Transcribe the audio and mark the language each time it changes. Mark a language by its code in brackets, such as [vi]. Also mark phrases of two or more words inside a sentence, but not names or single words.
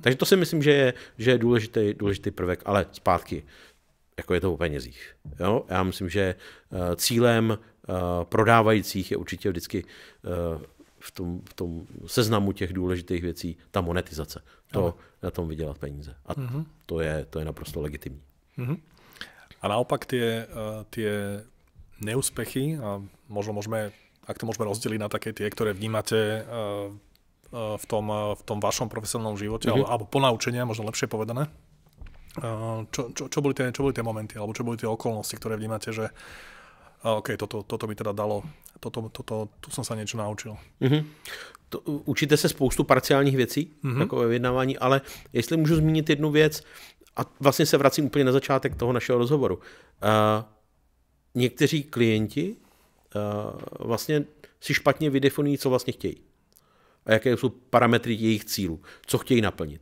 [cs] Takže to si myslím, že je důležitý prvek, ale zpátky, jako je to o penězích. Jo? Já myslím, že cílem prodávajících je určitě vždycky v tom seznamu těch důležitých věcí ta monetizace. Na tom vydělat peníze. A to je naprosto legitimní. [sk] A naopak tie neúspechy, a možno môžeme rozdeliť na také tie, ktoré vnímate v tom vašom profesionálnom živote, alebo ponaučenia, možno lepšie povedané. Čo boli tie momenty, alebo čo boli tie okolnosti, ktoré vnímate, že OK, toto mi teda dalo, tu som sa niečo naučil. [cs] Učíte se spoustu parciálních věcí, takové vyjednávání, ale jestli můžu zmínit jednu věc, a vlastně se vracím úplně na začátek toho našeho rozhovoru. Někteří klienti vlastně si špatně vydefinují, co vlastně chtějí. A jaké jsou parametry jejich cílů, co chtějí naplnit.